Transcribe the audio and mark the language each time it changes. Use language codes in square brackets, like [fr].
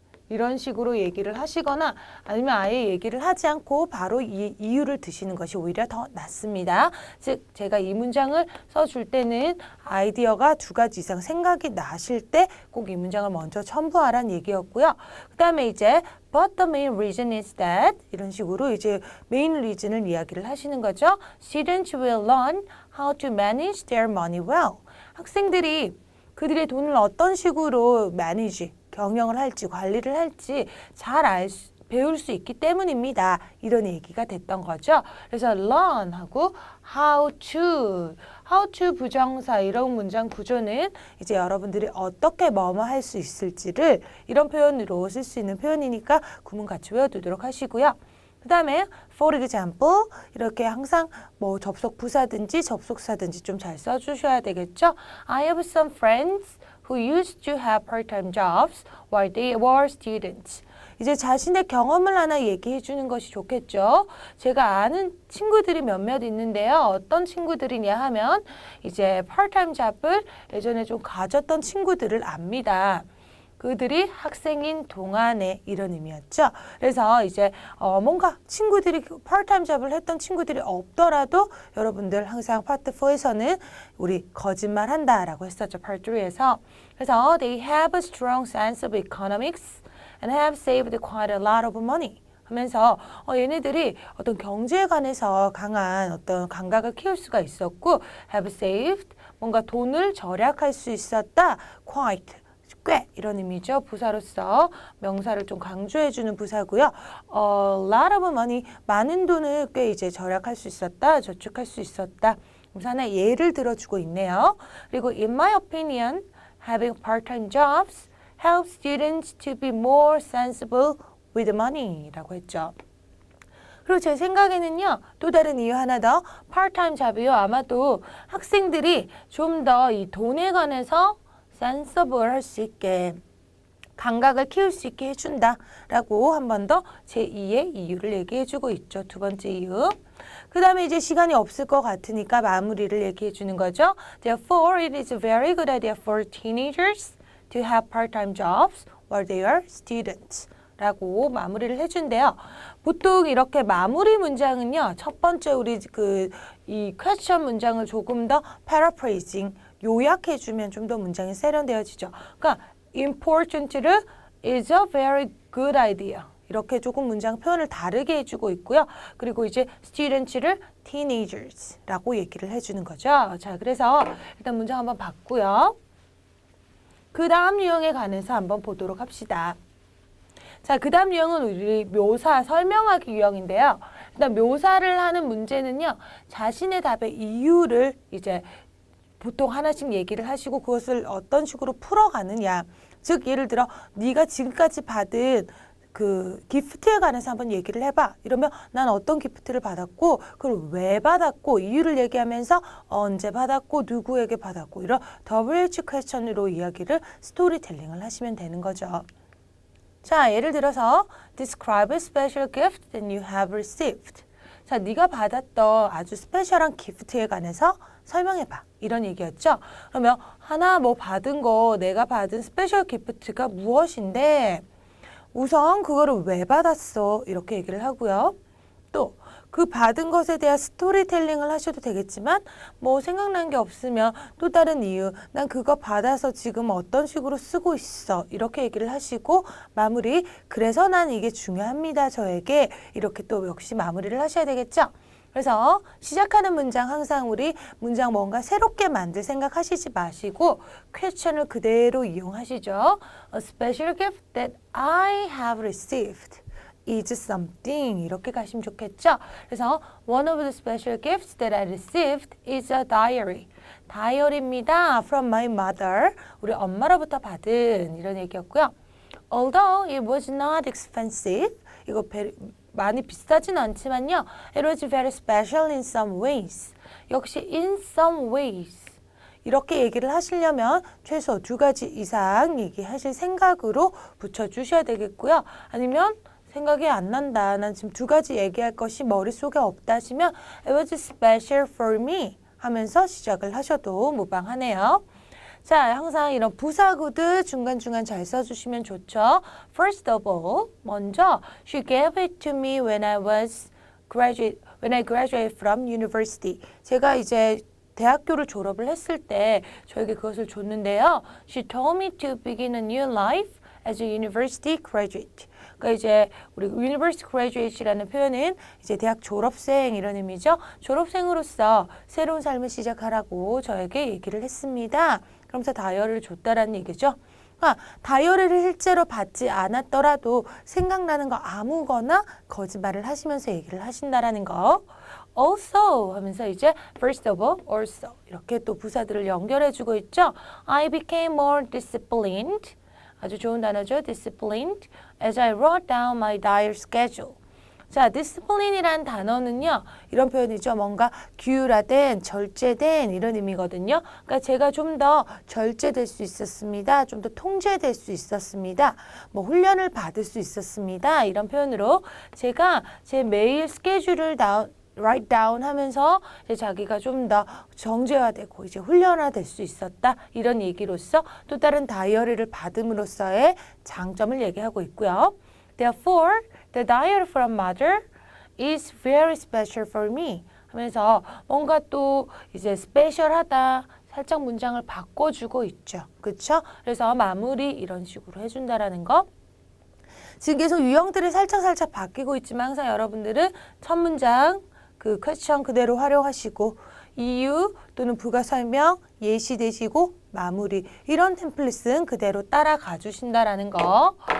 [ko] 이런 식으로 얘기를 하시거나 아니면 아예 얘기를 하지 않고 바로 이 이유를 드시는 것이 오히려 더 낫습니다. 즉 제가 이 문장을 써줄 때는 아이디어가 2가지 이상 생각이 나실 때 꼭 이 문장을 먼저 첨부하라는 얘기였고요. 그 다음에 이제 [en] But the main reason is that [ko] 이런 식으로 이제 main reason을 이야기를 하시는 거죠. [en] Students will learn how to manage their money well. [ko] 학생들이 그들의 돈을 어떤 식으로 manage 경영을 할지 관리를 할지 잘 배울 수 있기 때문입니다. 이런 얘기가 됐던 거죠. 그래서 learn하고 how to 부정사 이런 문장 구조는 이제 여러분들이 어떻게 뭐뭐 할 수 있을지를 이런 표현으로 쓸 수 있는 표현이니까 구문 같이 외워두도록 하시고요. 그 다음에 for example 이렇게 항상 뭐 접속 부사든지 접속사든지 좀 잘 써주셔야 되겠죠. [en] I have some friends who used to have part-time jobs while they were students. [ko] 이제 자신의 경험을 하나 얘기해 주는 것이 좋겠죠. 제가 아는 친구들이 몇몇 있는데요. 어떤 친구들이냐 하면 이제 파트타임 잡을 예전에 좀 가졌던 친구들을 압니다. 그들이 학생인 동안에 이런 의미였죠. 그래서 이제 뭔가 친구들이 파트타임 잡을 했던 친구들이 없더라도 여러분들 항상 파트 4에서는 우리 거짓말 한다라고 했었죠. 파트 3에서. [en] 그래서 they have a strong sense of economics and have saved quite a lot of money. [ko] 하면서 얘네들이 어떤 경제에 관해서 강한 어떤 감각을 키울 수가 있었고 have saved 뭔가 돈을 절약할 수 있었다. quite 꽤 이런 의미죠. 부사로서 명사를 좀 강조해주는 부사고요. lot of money 많은 돈을 꽤 이제 절약할 수 있었다. 저축할 수 있었다. 그래서 하나 예를 들어주고 있네요. [en] 그리고 in my opinion, having part-time jobs helps students to be more sensible with money [ko] 라고 했죠. 그리고 제 생각에는요. 또 다른 이유 하나 더 part-time 잡이요. 아마도 학생들이 좀 더 이 돈에 관해서 sensible 할 수 있게 감각을 키울 수 있게 해준다라고 한 번 더 제2의 이유를 얘기해주고 있죠. 두 번째 이유. 그 다음에 이제 시간이 없을 것 같으니까 마무리를 얘기해주는 거죠. [en] Therefore, it is a very good idea for teenagers to have part-time jobs while they are students. [ko] 라고 마무리를 해준대요. 보통 이렇게 마무리 문장은요. 첫 번째 우리 이 question 문장을 조금 더 paraphrasing 요약해주면 좀 더 문장이 세련되어지죠. 그러니까 important를 is a very good idea. 이렇게 조금 문장 표현을 다르게 해주고 있고요. 그리고 이제 students를 teenagers라고 얘기를 해주는 거죠. 자, 그래서 일단 문장 한번 봤고요. 그 다음 유형에 관해서 한번 보도록 합시다. 자, 그 다음 유형은 우리 묘사, 설명하기 유형인데요. 일단 묘사를 하는 문제는요. 자신의 답의 이유를 이제 보통 하나씩 얘기를 하시고 그것을 어떤 식으로 풀어가느냐. 즉 예를 들어 네가 지금까지 받은 그 기프트에 관해서 한번 얘기를 해봐. 이러면 난 어떤 기프트를 받았고 그걸 왜 받았고 이유를 얘기하면서 언제 받았고 누구에게 받았고 이런 WH 퀘스천으로 이야기를 스토리텔링을 하시면 되는 거죠. 자, 예를 들어서 [en] describe a special gift that you have received. [ko] 자, 네가 받았던 아주 스페셜한 기프트에 관해서 설명해봐. 이런 얘기였죠. 그러면 하나 뭐 받은 거 내가 받은 스페셜 기프트가 무엇인데 우선 그거를 왜 받았어? 이렇게 얘기를 하고요. 또 그 받은 것에 대한 스토리텔링을 하셔도 되겠지만 뭐 생각난 게 없으면 또 다른 이유 난 그거 받아서 지금 어떤 식으로 쓰고 있어 이렇게 얘기를 하시고 마무리 그래서 난 이게 중요합니다 저에게 이렇게 또 역시 마무리를 하셔야 되겠죠. 그래서 시작하는 문장 항상 우리 문장 뭔가 새롭게 만들 생각하시지 마시고 question을 그대로 이용하시죠. [en] A special gift that I have received is something [ko] 이렇게 가시면 좋겠죠. [en] 그래서 one of the special gifts that I received is a diary. [ko] 다이어리입니다. [en] From my mother. [ko] 우리 엄마로부터 받은 이런 얘기였고요. [en] Although it was not expensive. [ko] 이거 많이 비싸진 않지만요. [en] It was very special in some ways. 역시 in some ways. [ko] 이렇게 얘기를 하시려면 최소 2가지 이상 얘기하실 생각으로 붙여주셔야 되겠고요. 아니면 생각이 안 난다. 난 지금 2가지 얘기할 것이 머릿속에 없다 하시면 [en] It was special for me [ko] 하면서 시작을 하셔도 무방하네요. 자, 항상 이런 부사구들 중간중간 잘 써주시면 좋죠. [en] First of all, 먼저 She gave it to me when I graduated from university. [ko] 제가 이제 대학교를 졸업을 했을 때 저에게 그것을 줬는데요. [en] She told me to begin a new life as a university graduate. [ko] 그러니까 이제 우리 university graduate이라는 표현은 이제 대학 졸업생 이런 의미죠. 졸업생으로서 새로운 삶을 시작하라고 저에게 얘기를 했습니다. 그러면서 다이어리를 줬다라는 얘기죠. 그러니까 다이어리를 실제로 받지 않았더라도 생각나는 거 아무거나 거짓말을 하시면서 얘기를 하신다라는 거. Also 하면서 이제 first of all, also 이렇게 또 부사들을 연결해주고 있죠. [en] I became more disciplined. [ko] 아주 좋은 단어죠. [en] disciplined as I wrote down my diary schedule. [ko] 자, discipline이란 단어는요, 이런 표현이죠. 뭔가 규율화된, 절제된 이런 의미거든요. 그러니까 제가 좀 더 절제될 수 있었습니다. 좀 더 통제될 수 있었습니다. 뭐 훈련을 받을 수 있었습니다. 이런 표현으로 제가 제 매일 스케줄을 write down 하면서 이제 자기가 좀 더 정제화되고 이제 훈련화될 수 있었다. 이런 얘기로서 또 다른 다이어리를 받음으로써의 장점을 얘기하고 있고요. [en] Therefore, the diary from mother is very special for me. [ko] 하면서 뭔가 또 이제 스페셜하다. 살짝 문장을 바꿔주고 있죠. 그렇죠? 그래서 마무리 이런 식으로 해준다라는 거. 지금 계속 유형들이 살짝 바뀌고 있지만 항상 여러분들은 첫 문장 그 퀘스천 그대로 활용하시고 이유 또는 부가 설명, 예시 대시고 마무리 이런 템플릿은 그대로 따라가 주신다라는 거.